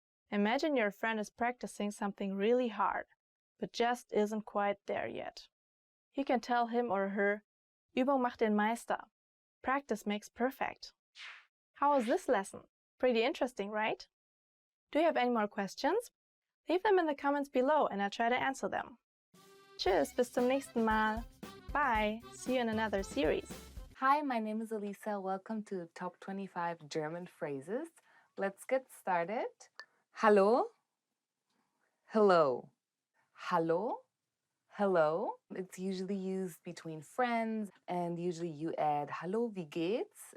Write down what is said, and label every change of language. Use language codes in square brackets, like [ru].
[en] Imagine your friend is practicing something really hard, but just isn't quite there yet. You can tell him or her, [de] Übung macht den Meister. [en] Practice makes perfect. How was this lesson? Pretty interesting, right? Do you have any more questions? Leave them in the comments below and I'll try to answer them. [de] Tschüss, bis zum nächsten Mal. [en] Bye, see you in another series. Hi, my name is Elisa. Welcome to Top 25 German Phrases. Let's get started. Hallo, hello. Hallo, hello. It's usually used between friends and usually you add [de] Hallo, wie geht's?